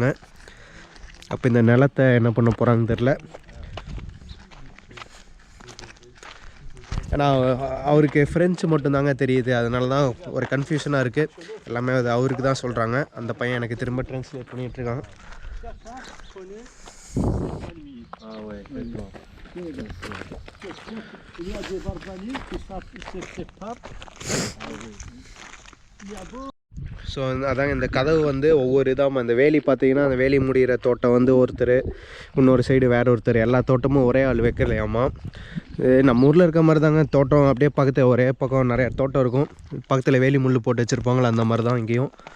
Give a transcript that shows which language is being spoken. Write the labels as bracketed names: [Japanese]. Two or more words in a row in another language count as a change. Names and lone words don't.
[Tamil] அப்போ இந்த நிலத்தை என்ன பண்ண போகிறாங்கன்னு தெரில. ஏன்னா அவருக்கு ஃப்ரெஞ்சு மட்டும்தாங்க தெரியுது, அதனால தான் ஒரு கன்ஃபியூஷனாக இருக்குது. எல்லாமே அது அவருக்கு தான் சொல்கிறாங்க. அந்த பையன் எனக்கு திரும்ப ட்ரான்ஸ்லேட் பண்ணிகிட்ருக்கான். [French] Il y a des barbaniers qui se séparent. [Tamil] ஸோ அதாங்க இந்த கதவு வந்து ஒவ்வொரு இதாக அந்த வேலி பார்த்தீங்கன்னா அந்த வேலி முடிகிற தோட்டம் வந்து ஒருத்தர், இன்னொரு சைடு வேறு ஒருத்தர், எல்லா தோட்டமும் ஒரே ஆள் வைக்கலையாமா. நம்ம ஊரில் இருக்க மாதிரி தாங்க தோட்டம், அப்படியே பக்கத்தில் ஒரே பக்கம் நிறைய தோட்டம் இருக்கும், பக்கத்தில் வேலி முள் போட்டு வச்சுருப்பாங்களா அந்த மாதிரி தான் இங்கேயும்.